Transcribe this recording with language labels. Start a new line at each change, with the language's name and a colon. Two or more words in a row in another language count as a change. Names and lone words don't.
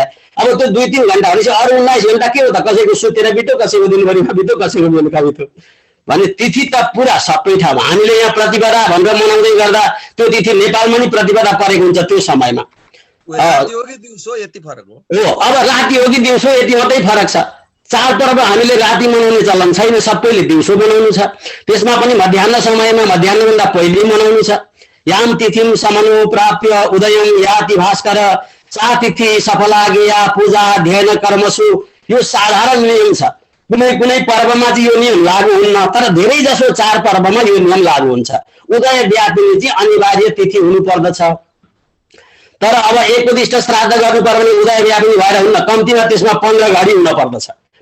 Nepali: अब त्यो 2-3 घण्टा भनेपछि अरू 19 घण्टा के हो त, कसैको सुतेर बित्यो, कसैको दिनभरिमा बित्यो, कसैको बेलुका बित्यो भने तिथि त पुरा सबै ठाउँमा हामीले यहाँ प्रतिपदा भनेर मनाउँदै गर्दा त्यो तिथि नेपालमा नि प्रतिपदा परेको हुन्छ त्यो समयमा। राति हो कि दिउँसो यति फरक हो। अब राति हो कि दिउँसो यति मात्रै फरक छ। चाडपर्व हामीले राति मनाउने चलन छैन, सबैले दिउँसो मनाउनु छ। त्यसमा पनि मध्याह्न समयमा मध्याह्नभन्दा पहिले मनाउनु छ।
Sanskrit: याम तिथिम समनो प्राप्य उदयम याति भास्कर सा तिथि सफलागेया पूजा ध्ययन कर्मसु,
Nepali: यो साधारण नियम छ। कुनै कुनै पर्वमा चाहिँ यो नियम लागू हुन्न, तर धेरै जसो चाडपर्वमा यो नियम लागू हुन्छ। उदय व्यापिनी चाहिँ अनिवार्य तिथि हुनु पर्दछ। तर अब एकपदिष्ट श्राद्ध गर्नु पर्यो भने उदय व्यापिनी भएर हुन्न, कम्तीमा त्यसमा 15 घडी हुन पर्दछ।